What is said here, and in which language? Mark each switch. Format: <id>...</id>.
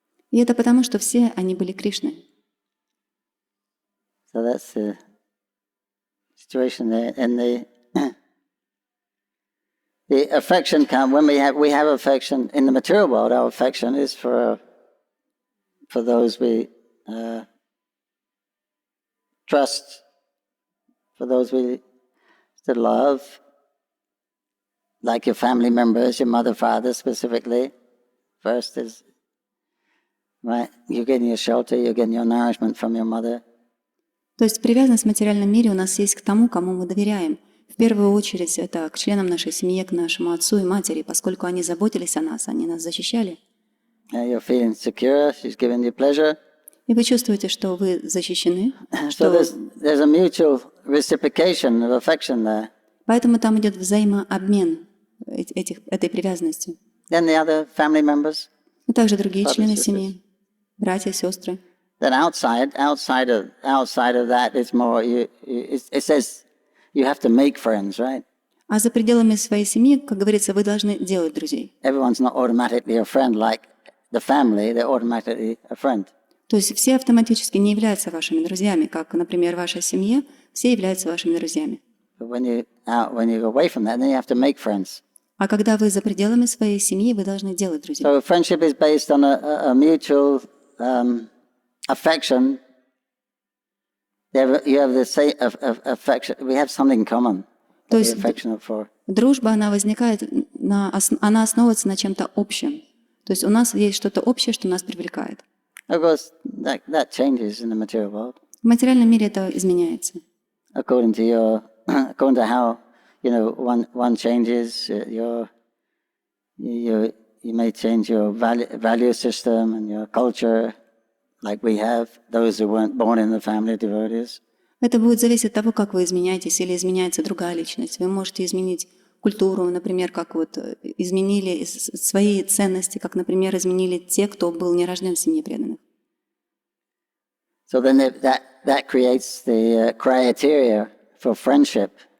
<ru>И это потому, что все они были Кришной.</ru> <en>So that's the situation there. And the affection comes when we have affection in the material world. Our affection is for those we trust, for those we still love, like your family members, your mother, father specifically. First is, right, you're getting your shelter, you're getting your nourishment from your mother.</en> <ru>То есть привязанность в материальном мире у нас есть к тому, кому мы доверяем. В первую очередь это к членам нашей семьи, к нашему отцу и матери, поскольку они заботились о нас, они нас защищали.</ru> <en>You're feeling secure, she's giving you pleasure.</en> <ru>И вы чувствуете, что вы защищены.</ru> <en>So there's a mutual reciprocation of affection there.</en> <ru>Поэтому там идет взаимообмен этой привязанности.</ru> <en>Then the other family members.</en> <ru>И также другие члены семьи, братья, сестры.</ru> <en>Then outside of that, it's more. It says you have to make friends, right?</en> <ru>А за пределами своей семьи, как говорится, вы должны делать друзей.</ru> <en>Everyone's not automatically a friend like the family. They're automatically a friend.</en> <ru>То есть все автоматически не являются вашими друзьями, как, например, ваша семья, все являются вашими друзьями.</ru> <en>But when you go away from that, then you have to make friends.</en> <ru>А когда вы за пределами своей семьи, вы должны делать друзей.</ru> <en>So friendship is based on a mutual affection. You have the same affection. We have something in common.</en> <ru>То есть</ru> <en>for.</en> <ru>Дружба, она возникает, она основывается на чем-то общем. То есть у нас есть что-то общее, что нас привлекает.</ru> <en>Of course, that changes in the material world.</en> <ru>В материальном мире это изменяется.</ru> <en>According to how one changes, you may change your value system and your culture, like we have those who weren't born in the family of devotees.</en> <ru>Это будет зависеть от того, как вы изменяетесь или изменяется другая личность. Вы можете изменить культуру, например, как вот изменили свои ценности, как, например, изменили те, кто был не рожден в семье преданных.</ru> <en>So then that creates the criteria for friendship.</en>